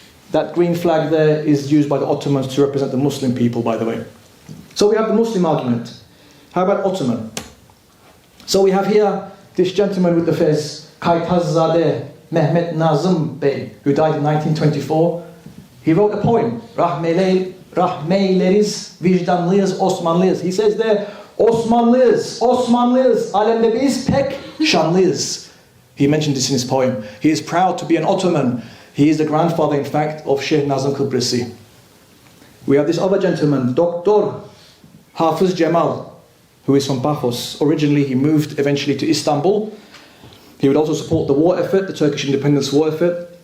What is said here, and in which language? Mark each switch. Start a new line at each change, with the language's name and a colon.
English: That green flag there is used by the Ottomans to represent the Muslim people, by the way. So we have the Muslim argument. How about Ottoman? So we have here this gentleman with the fez, Kaytazzadeh Mehmet Nazım Bey, who died in 1924. He wrote a poem,
Turkish: Rahmeyleriz, vicdanlıyız, Osmanlıyız.
English: He says there,
Turkish: Osmanlıyız, Osmanlıyız, alemde biz pek şanlıyız.
English: He mentioned this in his poem. He is proud to be an Ottoman. He is the grandfather, in fact, of Şeyh Nazım Kıbrısi. We have this other gentleman, Dr. Hafız Cemal, who is from Paphos. Originally, he moved eventually to Istanbul. He would also support the war effort, the Turkish independence war effort.